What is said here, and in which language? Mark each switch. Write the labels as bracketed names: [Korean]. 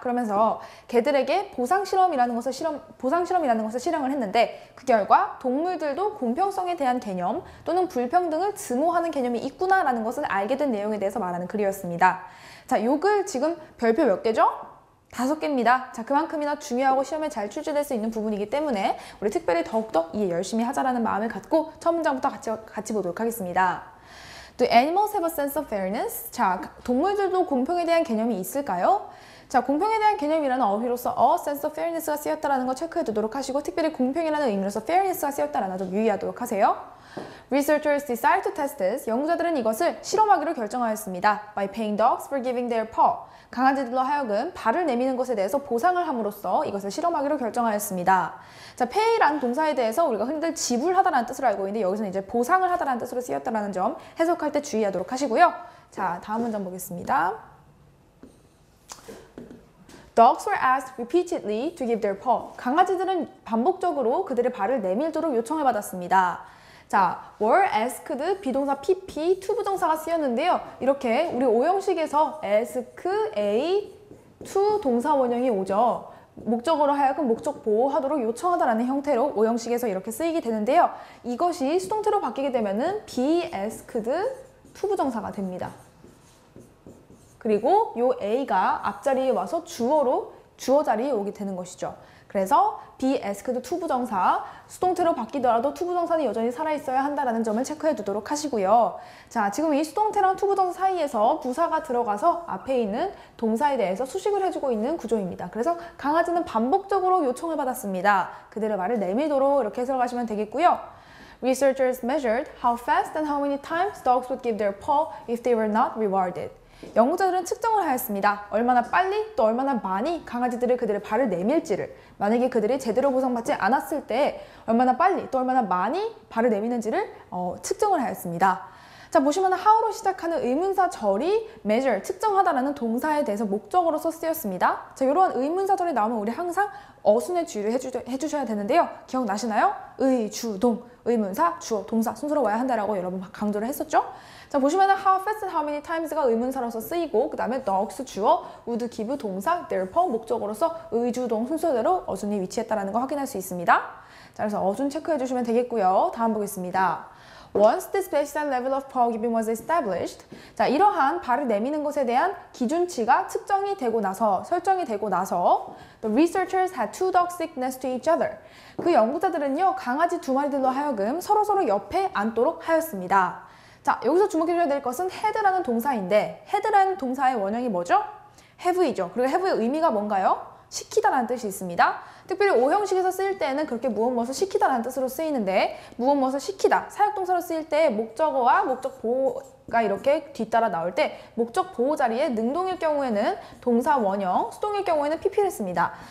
[Korean] 그러면서 개들에게 보상실험이라는 것을 실행을 했는데, 그 결과 동물들도 공평성에 대한 개념 또는 불평등을 증오하는 개념이 있구나라는 것을 알게 된 내용에 대해서 말하는 글이었습니다. 자, 요 글 지금 별표 몇 개죠? 5개입니다. 자, 그만큼이나 중요하고 시험에 잘 출제될 수 있는 부분이기 때문에 우리 특별히 더욱더 이해 열심히 하자라는 마음을 갖고 첫 문장부터 같이 보도록 하겠습니다. [English] Do animals have a sense of fairness? [Korean] 자, 동물들도 공평에 대한 개념이 있을까요? 자, 공평에 대한 개념이라는 어휘로서 [English] a sense of fairness [Korean] 가 쓰였다는 거 체크해 두도록 하시고, 특별히 공평이라는 의미로서 fairness가 쓰였다는 점 유의하도록 하세요. [English] Researchers decided to test this. [Korean] 연구자들은 이것을 실험하기로 결정하였습니다. [English] By paying dogs for giving their paw. [Korean] 강아지들로 하여금 발을 내미는 것에 대해서 보상을 함으로써 이것을 실험하기로 결정하였습니다. 자, pay라는 동사에 대해서 우리가 흔히들 지불하다라는 뜻으로 알고 있는데, 여기서는 이제 보상을 하다라는 뜻으로 쓰였다는 점 해석할 때 주의하도록 하시고요. 자, 다음 문장 보겠습니다. [English] Dogs were asked repeatedly to give their paw. [Korean] 강아지들은 반복적으로 그들의 발을 내밀도록 요청을 받았습니다. 자, were asked 비동사 pp 투부정사가 쓰였는데요. 이렇게 우리 오형식에서 ask, a, to 동사 원형이 오죠. 목적어로 하여금 목적 보호하도록 요청하다라는 형태로 오형식에서 이렇게 쓰이게 되는데요. 이것이 수동태로 바뀌게 되면은 be asked 투부정사가 됩니다. 그리고 요 a가 앞자리에 와서 주어 자리에 오게 되는 것이죠. 그래서 be asked 투부정사, 수동태로 바뀌더라도 투부정사는 여전히 살아있어야 한다는 점을 체크해 두도록 하시고요. 자, 지금 이 수동태랑 투부정사 사이에서 부사가 들어가서 앞에 있는 동사에 대해서 수식을 해주고 있는 구조입니다. 그래서 강아지는 반복적으로 요청을 받았습니다. 그들의 말을 내밀도록 이렇게 해석하시면 되겠고요. [English] Researchers measured how fast and how many times dogs would give their paw if they were not rewarded. [Korean] 연구자들은 측정을 하였습니다. 얼마나 빨리 또 얼마나 많이 강아지들이 그들의 발을 내밀지를, 만약에 그들이 제대로 보상받지 않았을 때 얼마나 빨리 또 얼마나 많이 발을 내미는지를 측정을 하였습니다. 자, 보시면 how로 시작하는 의문사절이 measure, 측정하다라는 동사에 대해서 목적어로서 쓰였습니다. 자, 이러한 의문사절이 나오면 우리 항상 어순의 주의를 해주셔야 되는데요. 기억나시나요? 의, 주, 동, 의문사, 주어, 동사 순서로 와야 한다라고 여러분 강조를 했었죠? 자, 보시면 [English] how fast and how many times [Korean] 가 의문사로서 쓰이고, 그 다음에 dogs 주어, would give 동사, their paw 목적어로서 의, 주, 동 순서대로 어순이 위치했다는 거 확인할 수 있습니다. 자, 그래서 어순 체크해 주시면 되겠고요. 다음 보겠습니다. [English] Once this baseline level of paw giving was established, [Korean] 자, 이러한 발을 내미는 것에 대한 기준치가 설정이 되고 나서 [English] the researchers had two dogs sit next to each other. [Korean] 그 연구자들은요, 강아지 두 마리들로 하여금 서로서로 옆에 앉도록 하였습니다. 자, 여기서 주목해 줘야 될 것은 had라는 동사인데, had라는 동사의 원형이 뭐죠? have이죠. 그리고 have의 의미가 뭔가요? 시키다라는 뜻이 있습니다. 특별히 오형식에서 쓰일 때는 그렇게 무엇을 시키다라는 뜻으로 쓰이는데, 무엇을 시키다, 사역동사로 쓰일 때 목적어와 목적 보호가 이렇게 뒤따라 나올 때 목적 보호 자리에 능동일 경우에는 동사 원형, 수동일 경우에는 pp를 씁니다.